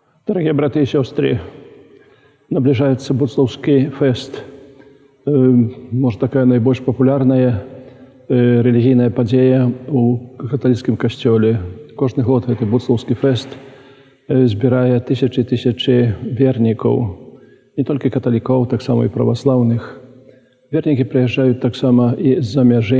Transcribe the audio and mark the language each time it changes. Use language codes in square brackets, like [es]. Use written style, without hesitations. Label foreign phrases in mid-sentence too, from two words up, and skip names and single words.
[ru] Дорогие браты и сестры, наближается Буцлаўскі фест. Может, [be] такая найбольш папулярная рэлігійная падзея ў каталіцкім касцёле. Кожны год гэты Буцлаўскі фест збірае тысячы вернікаў, не толькі каталікоў, таксама і праваслаўных. Вернікі прыязджаюць таксама і з-за мяжы.